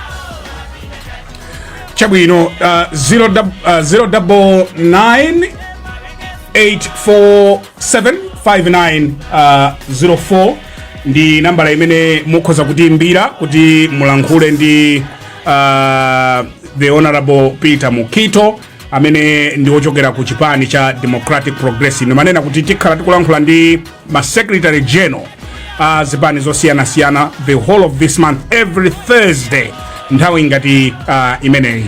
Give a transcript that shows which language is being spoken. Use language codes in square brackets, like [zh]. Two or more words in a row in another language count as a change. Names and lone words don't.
[ny] Chabwino 099-847-5904 ndi nambala imene mukhoza kutiimbira kuti mulankhule ndi [en] the Honorable [ny] Peter Mukhitho amene ndi ochokera ku chipani cha Democratic Progressive. Manena kuti tikhala tikulankhula ndi ma [en] Secretary General [ny] zipani zosiyana-siyana [en] the whole of this month every Thursday [ny] nthawi ngati imeneyi.